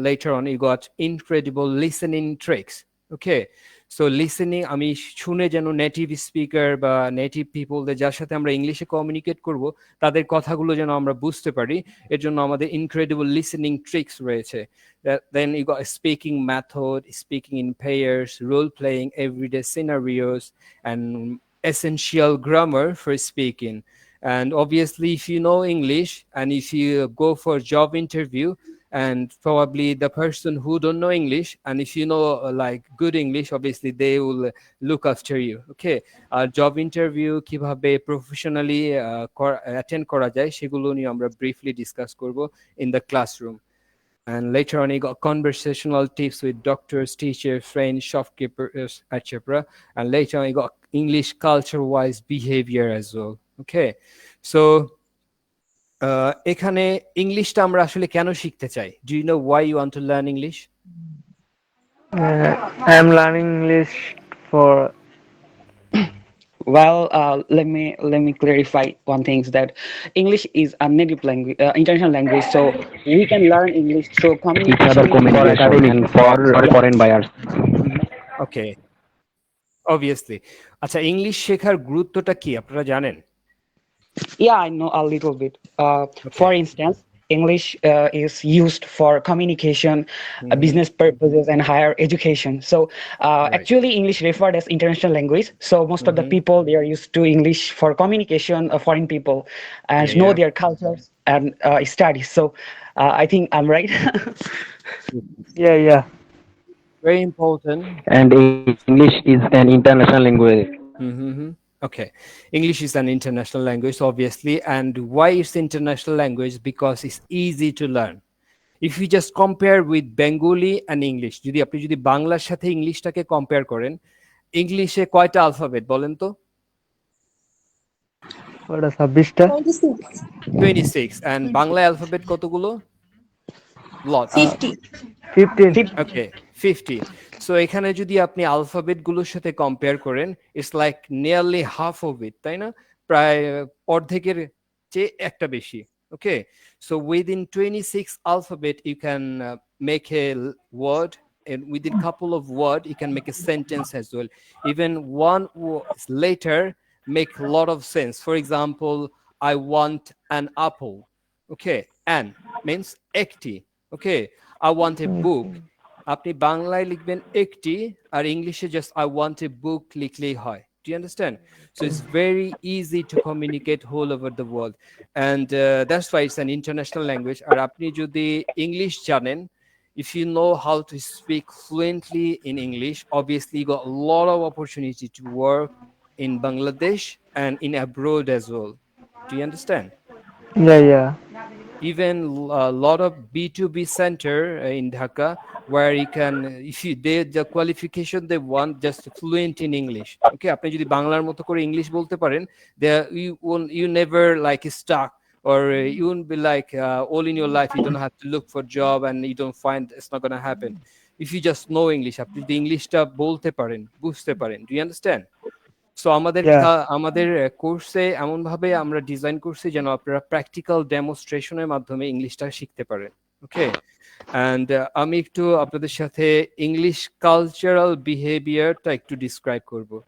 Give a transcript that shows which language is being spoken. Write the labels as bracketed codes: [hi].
[bn] Letter on you got incredible listening tricks. Okay, so listening, আমি শুনে যেন native speaker বা নেটিভ পিপলদের যার সাথে আমরা ইংলিশে কমিউনিকেট করব তাদের কথাগুলো যেন আমরা বুঝতে পারি, এর জন্য আমাদের ইনক্রেডিবল লিসেনিং ট্রিক্স রয়েছে। [en] Then you got speaking method, speaking in pairs, role playing, everyday scenarios and essential grammar for speaking. And obviously if you know English and if you go for job interview, and probably the person who don't know English, and if you know like good English, obviously they will look after you. Okay, job interview [bn] কিভাবে [en] professionally attend [bn] করা যায় সেগুলো নিয়ে আমরা [en] briefly discuss [bn] করব [en] in the classroom. And later on you got conversational tips with doctors, teachers, friends, shopkeepers, etc. And later on you got English culture wise behavior as well. [bn] Okay, so এখানে ইংলিশটা আমরা আসলে কেন শিখতে চাই? [en] Do you know why you want to learn English? I am learning English for. Well, let me clarify one thing, is that English is a native language, international language, so we can learn English through communication for academic and for foreign buyers. Okay, obviously. [bn] আচ্ছা, English শেখার গুরুত্বটা কি আপনারা জানেন? [en] Yeah, I know a little bit. For instance, English is used for communication, business purposes, and higher education. So actually, English referred as international language. So most of the people, they are used to English for communication, foreign people, and know their cultures and studies. So I think I'm right. Yeah. Very important. And English is an international language. Okay, English is an international language, obviously. And why it's international language? Because it's easy to learn. If you just compare with Bengali and English, [bn] যদি আপনি যদি বাংলার সাথে ইংলিশটাকে compare করেন, ইংলিশে কয়টা alphabet বলেন তো? ওটা 26টা। 26 and বাংলা অ্যালফাবেট কতগুলো? [en] Lot. 15. Okay, 50. [bn] সো এখানে যদি আপনি অ্যালফাবেট গুলোর সাথে কম্পেয়ার করেন, [en] it's like nearly half of it, [bn] তাই না? প্রায় অর্ধেকের চেয়ে একটা বেশি। [en] Okay, so within 26 alphabet you can make a word, and within couple of word you can make a sentence as well. Even one letter make a lot of sense. For example, I want an apple. Okay, an means [bn] ekti. [en] Okay, I want a book. [bn] আপনি বাংলায় লিখবেন একটি, আর ইংলিশে just [en] I want a book [bn] লিখলেই হয়। [en] Do you understand? So it's very easy to communicate whole over the world, and that's why it's an international language. [bn] আর আপনি যদি English জানেন, [en] if you know how to speak fluently in English, obviously you got a lot of opportunity to work in Bangladesh and in abroad as well. Do you understand? Yeah. Even a lot of B2B center in Dhaka, where you can, if you the qualification they want just fluent in English. Okay, [bn] আপনি যদি বাংলার মতো করে English বলতে পারেন, [en] there you never like stuck, or you won't be like all in your life you don't have to look for job and you don't find, it's not going to happen if you just know English. [bn] আপনি যদি ইংলিশটা বলতে পারেন, বুঝতে পারেন। [en] Do you understand? [bn] So আমাদের আমাদের কোর্সে এমন ভাবে আমরা ডিজাইন করছি যেন আপনারা প্র্যাকটিক্যাল ডেমনস্ট্রেশনের মাধ্যমে ইংলিশটা শিখতে পারেন। ওকে, এন্ড আমি একটু আপনাদের সাথে ইংলিশ কালচারাল বিহেভিয়ারটা একটু ডিসক্রাইব করব।